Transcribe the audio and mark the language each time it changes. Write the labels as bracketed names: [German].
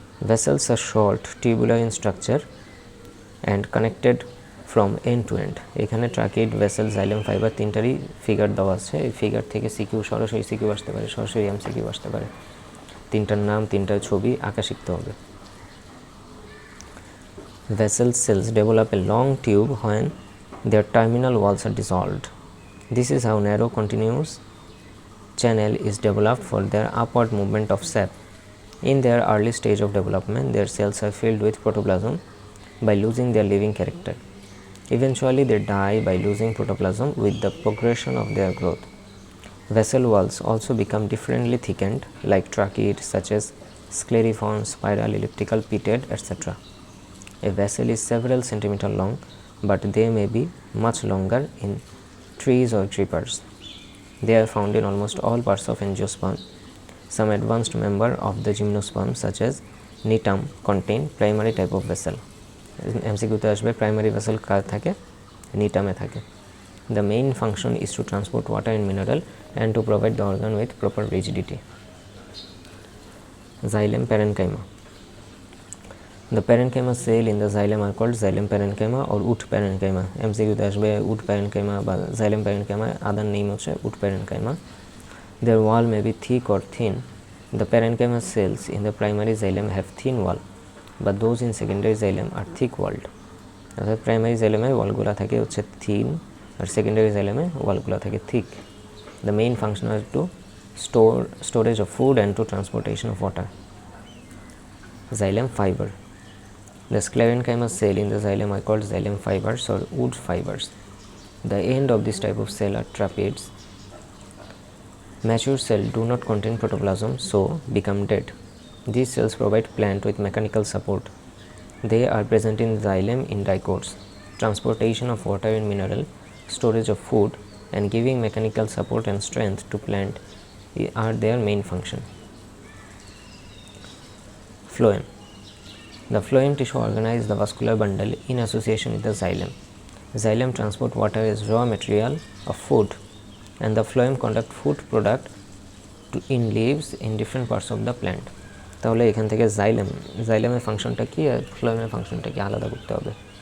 [English] Vessels are short, tubular in structure and connected from end to end. [Bangla] এখানে tracheid, vessel, xylem fibre তিনটারই figure দেওয়া আছে। এই figure থেকে CQ, সরাসরি CQ আসতে পারে, সরাসরি MCQ আসতে পারে। তিনটার নাম, তিনটার ছবি আঁকা শিখতে হবে। [English] Vessel cells develop a long tube when their terminal walls are dissolved. This is how narrow continuous channel is developed for their upward movement of sap. In their early stage of development, their cells are filled with protoplasm by losing their living character. Eventually, they die by losing protoplasm with the progression of their growth. Vessel walls also become differently thickened, like tracheids such as scleriform, spiral, elliptical, pitted, etc. A vessel is several centimeters long, but they may be much longer in trees or creepers. They are found in almost all parts of angiosperm. Some advanced member of the gymnosperm, such as nitum, contain primary type of vessel. [Bangla] MCQ-তে আসবে primary vessel কার থাকে, নিটামে থাকে। [English] The main function is to transport water and mineral and to provide the organ with proper rigidity. Xylem parenchyma. The parenchyma cell in the xylem are called xylem parenchyma or wood parenchyma. [Bangla] MCQ-তে আসবে [English] wood parenchyma বা xylem parenchyma, other name হচ্ছে wood parenchyma. Their wall may be thick or thin. The parenchyma cells in the primary xylem have thin wall, but those in secondary xylem are thick walled. [Bangla] অর্থাৎ primary xylem-এ ওয়ালগুলো থাকে হচ্ছে thin আর secondary xylem-এ ওয়ালগুলো থাকে thick. [English] The main function is to storage of food and to transportation of water. Xylem fiber. The sclerenchyma cell in the xylem are called xylem fibers or wood fibers. The end of this type of cell are trapeids. Mature cells do not contain protoplasm, so become dead. These cells provide plant with mechanical support. They are present in xylem in dicots. Transportation of water and mineral, storage of food, and giving mechanical support and strength to plant are their main function. Phloem. The phloem tissue organizes the vascular bundle in association with the xylem. Xylem transport water as raw material of food, and the phloem conduct food product in leaves in different parts of the plant. [Bangla] তাহলে এখান থেকে জাইলেমের ফাংশনটা কি আর ফ্লোয়েমের ফাংশনটা কি আলাদা করতে হবে।